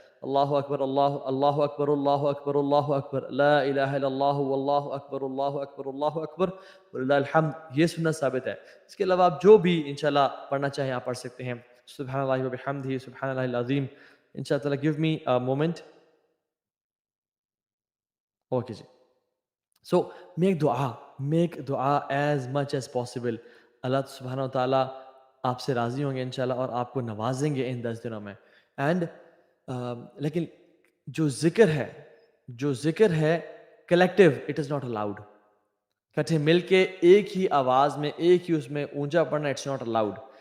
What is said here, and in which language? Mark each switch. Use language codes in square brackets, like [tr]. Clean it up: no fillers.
[ar] اللہ اکبر اللہ اکبر اللہ اکبر لا الہ الا اللہ واللہ اکبر وللہ الحمد، [ur] یہ سنت ثابت ہے. اس کے علاوہ آپ جو بھی انشاءاللہ پڑھنا چاہیں آپ پڑھ سکتے ہیں. [ar] سبحان اللہ وبحمدہ سبحان اللہ العظیم. [ur] انشاءاللہ [en] give me a moment. [ur] Okay جی. [en] So make dua as much as possible. [ur] اللہ سبحانہ و تعالیٰ آپ سے راضی ہوں گے انشاءاللہ اور آپ کو نوازیں گے ان 10 دنوں میں. اینڈ لیکن جو ذکر ہے collective [en] It is not allowed. [ur] کٹھے مل کے ایک ہی آواز میں ایک ہی اس میں اونچا پڑھنا [en] It's not aloud.